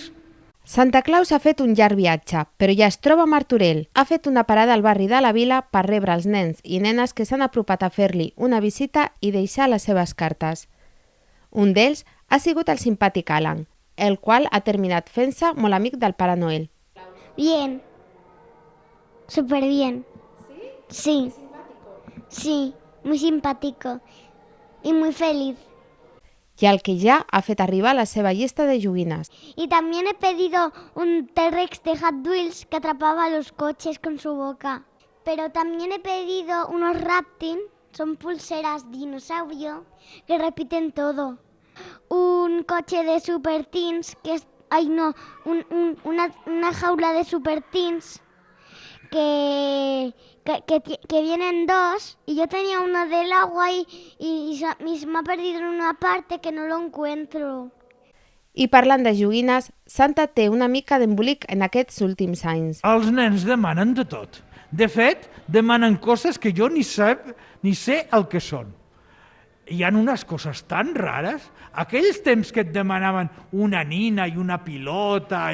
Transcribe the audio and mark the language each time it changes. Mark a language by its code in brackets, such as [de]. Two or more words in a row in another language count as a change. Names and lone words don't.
[ca] Santa Claus ha fet un llarg viatge, però ja es troba a Martorell. Ha fet una parada al barri de la vila per rebre els nens i nenes que s'han apropat a fer-li una visita i deixar les seves cartes. Un d'ells ha sigut el simpàtic Alan, el qual ha terminat fent-se molt amic del Pare Noel. [es] Bien. Súper bien. ¿Sí? Sí. Sí, muy simpático. Y muy feliz. [ca] I el que ja ha fet arribar la seva llista de joguines. [es] Y también he pedido un T-Rex de Hot Wheels que atrapaba los coches con su boca. Pero también he pedido unos Raptin, son pulseras dinosaurio, que repiten todo. Un coche de Super Teens, que es... Ay, no, una jaula de Super Teens que vienen dos y yo tenía uno del agua y me ha perdido en una parte que no lo encuentro. [ca] I parlant de joguines, Santa té una mica d'embolic en aquests últims anys. Els nens demanen de tot. De fet, demanen coses que jo ni sé el que són. Hi ha unes coses tan rares. Aquells temps que et demanaven una nina i una pilota...